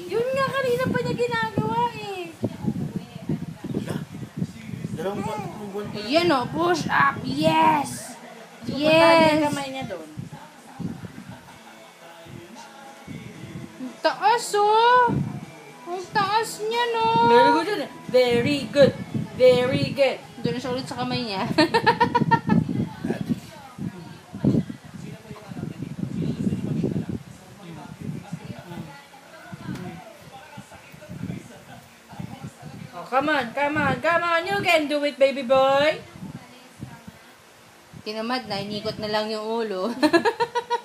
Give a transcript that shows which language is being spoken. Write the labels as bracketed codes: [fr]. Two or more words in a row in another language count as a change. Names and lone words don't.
[tl] Yun nga, kanina pa niya ginagawa eh. Dalawang buwan pa. Yan oh, [en] push up! Yes! Yes! Yes! [tl] Yung kamay niya doon. Ang taas oh! Ang taas niya no! [en] Very good [tl] yun eh. [en] Very good. Very good. [tl] Doon na siya ulit sa kamay niya. [en] Oh, come on, come on, come on. You can do it, baby boy. [tl] Tinamad na, inikot na lang yung ulo.